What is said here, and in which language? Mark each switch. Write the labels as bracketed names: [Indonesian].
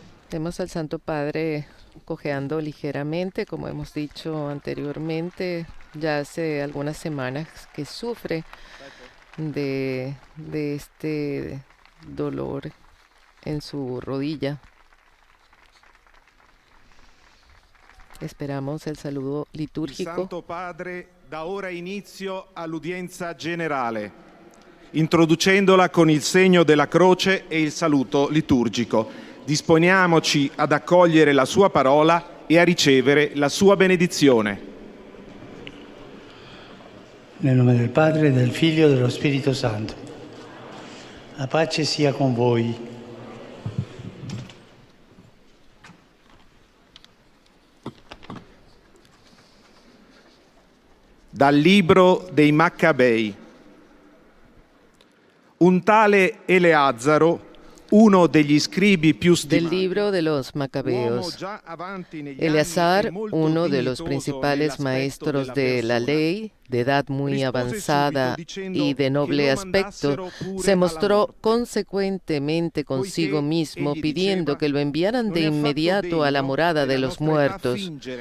[Spanish] Vemos al Santo Padre cojeando ligeramente, como hemos dicho anteriormente, ya hace algunas semanas que sufre de este dolor en su rodilla. Esperamos el saludo litúrgico. [Italian] Il Santo Padre da ora inizio all'udienza generale, introducendola con il segno della croce e il saluto liturgico. Disponiamoci ad accogliere la sua parola e a ricevere la sua benedizione. Nel nome del Padre, del Figlio e dello Spirito Santo. La pace sia con voi. Dal libro dei Maccabei. Un tale Eleazzaro, uno degli scribi più [Spanish] Del [Italian] stimati, [Spanish] libro de los Macabeos. Eleazar, uno de los principales maestros de la ley, de edad muy avanzada y de noble aspecto, se mostró consecuentemente consigo mismo pidiendo que lo enviaran de inmediato a la morada de los muertos.